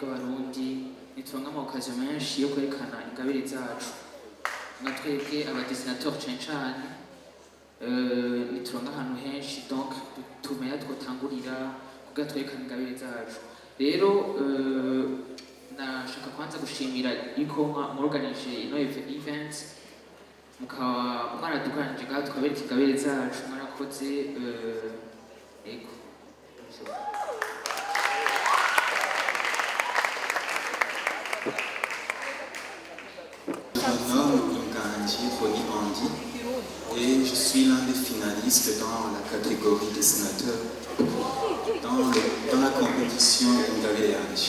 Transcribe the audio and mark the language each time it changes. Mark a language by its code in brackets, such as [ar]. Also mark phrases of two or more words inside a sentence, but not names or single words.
[rn] abarundi nituronka amakazi menshi yo kwerekana ingabire zacu natwebwe abadesinateur cane cane nituronka ahantu henshi donc tumenya twotangurira kugira twerekane ingabire zacu rero nashaka kwanza gushimira yuko mwaorganije ino event mukaba mwaradukanije ngaho tukabereka ingabire zacu mwarakoze ego [fr] Mon nom est Nganji Roni Andy et je suis l'un des finalistes dans la catégorie dessinateur dans la compétition Ngabire Anji.